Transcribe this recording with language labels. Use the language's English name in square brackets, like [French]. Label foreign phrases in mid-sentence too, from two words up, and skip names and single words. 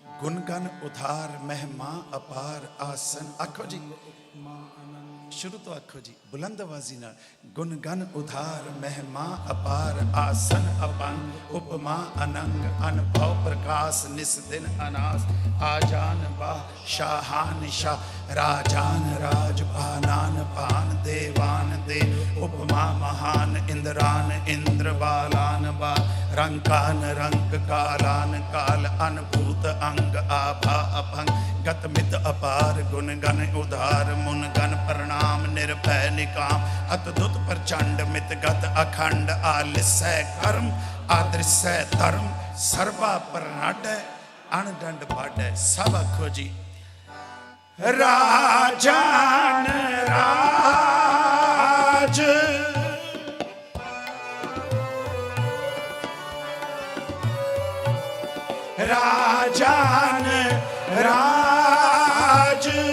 [Braj] गुणगन उधार महिमा अपार आसन। [Punjabi] ਆਖੋ ਜੀ ਸ਼ੁਰੂ ਤੋ ਆਖੋ ਜੀ ਬੁਲੰਦ ਆਵਾਜ਼ੀ ਨਾਲ। [Braj] गुणगन उधार महिमा अपार आसन अपंग उपमा अनंग अनुभव प्रकाश निस दिन अनास आजान बा शाहान शाह राजान राज पानान पान देवान दे उपमा महान इंद्रान इंद्र बालान बा रंकान रंक कालान काल अनभूत अंग आभा अपंग गत मित अपार गुणगन उधार मुनगन प्रणाम निर्भय निकाम अतदुत प्रचंड मित गत अखंड आलिसय कर्म आदृश्य धर्म सर्वा प्रनाड अणदंड बाड। [Punjabi] ਸਭ ਆਖੋ ਜੀ [Braj] राजान राज राजान राज